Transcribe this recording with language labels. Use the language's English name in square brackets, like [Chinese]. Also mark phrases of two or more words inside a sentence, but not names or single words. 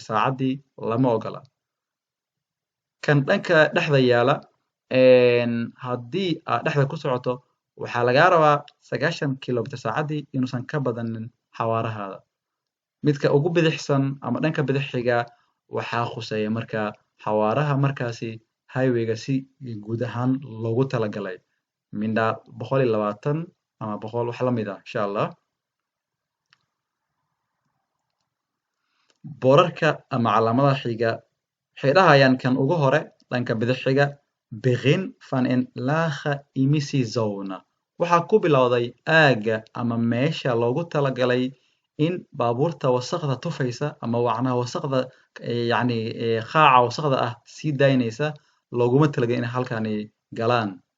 [Somali] saacadii lama ogola kan dhanka dhexda yaala haddii aad dhexda ku socoto waxaa lagaa rabaa 90 kilomitir saacadii inuusan ka badanin xawaarahaada midka ugu bidixsan ama dhanka bidix xiga waxaa khuseeya marka xawaaraha markaasi highwayga si guud ahaan loogu talagalay mindha 120 ama 100 wax la mid ah [Arabic] insha Allah [Somali] boorarka ama calaamadaha xiga waxay dhahayaan kan ugu hore dhanka bidix xiga [Dutch] begin van een lage emissiezone [Somali] waxaa ku bilowday aagga ama meesha loogu talagalay in baabuurta wasaqda tufaysa ama wacnaha wasaqda yacni qaaca wasaqda ah sii daynaysa looguma talagalin inay halkani galaan